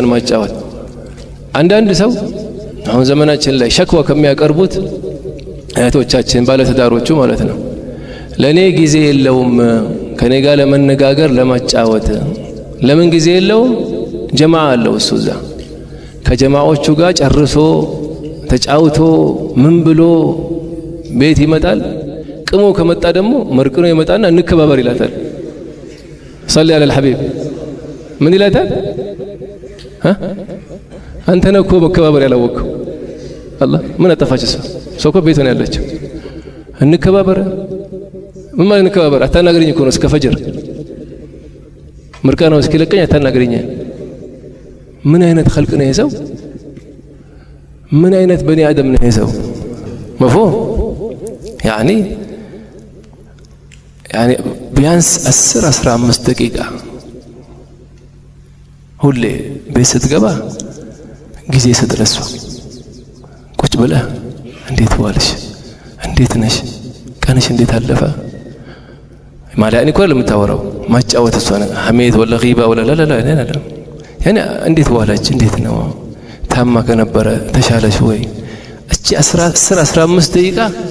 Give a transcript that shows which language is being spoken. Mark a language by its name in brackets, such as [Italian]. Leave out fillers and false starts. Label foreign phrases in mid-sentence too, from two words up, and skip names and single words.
[Amharic] ማጫወት አንዳንድ ሰው አሁን ዘመናችን ላይ ሸክዋ ከሚያቀርቡት እህቶቻችን ባለትዳሮቹ ማለት ነው ለኔ ጊዜ የለውም ከኔ ጋር ለመነጋገር ለማጫወት ለምን ጊዜ የለውም ጀማዓ አለው እሱ እዛ ከጀማዓዎቹ ጋር ጨርሶ ተጫውቶ ምን ብሎ ቤት ይመጣል ቅሞ ከመጣ ደግሞ መርቅኖ ይመጣና እንከባበር ይላታል [Arabic] صلي على الحبيب [Amharic] ምን ይላታል አንተ ነህ እኮ መከባበር ያላወቅው አላህ ምን አጠፋች እሷ እኮ ቤት ነው ያለችው እንከባበር ምን ማለት እንከባበር አታናግረኝ እኮ ነው እስከ ፈጅር መርቃናው እስኪለቀኝ አታናግረኝ ምን አይነት خلق ነው ይሄ ምን አይነት [Arabic] بني آدم [Amharic] ነው ይሄ [Arabic] مفهوم يعني [Amharic] ቢያንስ 10-15 ደቂቃ ሁሌ ቤት ስትገባ ጊዜ ስትረሱ ቁጭ ብለህ እንዴት ዋልሽ እንዴት ነሽ ቀንሽ እንዴት አለፈ ማለያኒ እኮ ለምታወራው ማጫወት እሷን ሐሜት [Arabic] ولا غيبة ولا [Amharic] ላ ላ ላ يعني እንዴት ዋላች እንዴት ነው ታማ ከነበረ ተሻለሽ ወይ እቺ 10-15 ደቂቃ